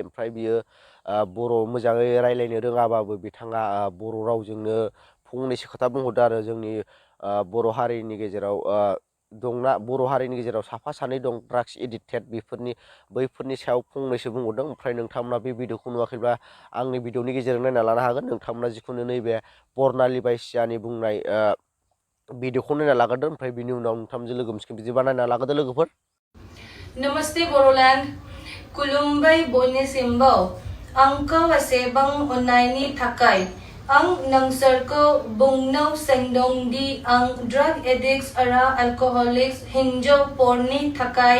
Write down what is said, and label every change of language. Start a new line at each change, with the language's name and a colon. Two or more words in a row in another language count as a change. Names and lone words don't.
Bodo: ओमफ्राय बियो बर' मोजाङै रायज्लायनो रोङाबाबो बिथाङा बर' रावजोंनो फंनैसो खोथा बुंहरदों आरो जोंनि बर' हारिनि गेजेराव दंना, बर' हारिनि गेजेराव साफा सानै दं
English: drugs addicted,
Bodo: बैफोरनि सायाव फंनैसो बुंहरदों। ओमफ्राय नोंथांमोना बे भिडिअखौ नुवाखैब्ला आंनि भिडिअनि गेजेरजों नायना लानो हागोन। नोंथांमोना जिखुनु नैबे बरनालि बायसियानि बुंनाय भिडिअखौ नायना लाग्रोदो। ओमफ्राय बिनि उनाव नोंथांजों लोगो मोनसिगोन, बिदिबा नायना लाग्रोदो लोगोफोर। Namaste Boroland, Kulumbai Bonisimbo, Angko Wasebang Onaini Takai, Ang Nangsarko Bungno Sengdong Di Ang
English: Drug Addicts
Bodo: Ara Alcoholics Hinjo Porni Takai